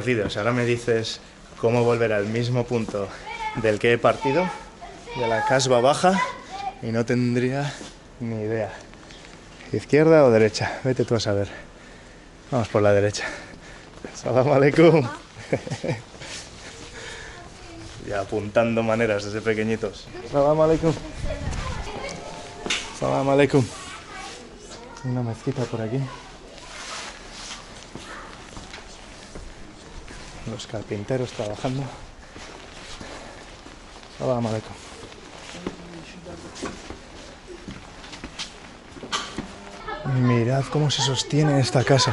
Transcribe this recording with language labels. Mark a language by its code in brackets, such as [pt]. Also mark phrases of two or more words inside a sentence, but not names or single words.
[es] O sea, ahora me dices cómo volver al mismo punto del que he partido, de la Casbah baja, y no tendría ni idea. ¿Izquierda o derecha? Vete tú a saber. Vamos por la derecha. [ar] Salam aleikum. [es] Ya apuntando maneras desde pequeñitos. [ar] Salam aleikum. Salam aleikum. [es] Una mezquita por aquí. Los carpinteros trabajando. [ar] Salam aleikum. [es] Mirad cómo se sostiene esta casa.